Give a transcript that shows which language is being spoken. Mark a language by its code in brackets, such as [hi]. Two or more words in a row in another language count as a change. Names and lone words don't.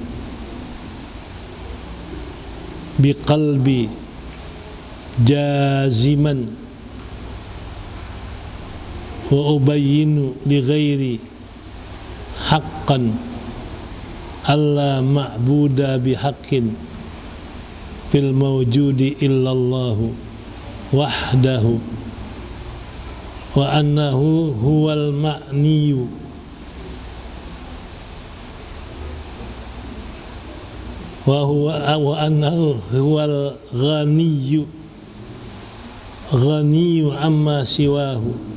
[ar] بقلبي جازما وأبين لغيري حقا أن لا معبود بحق في الوجود إلا الله وحده وأنه هو المعني وأنه هو الغني أما سواه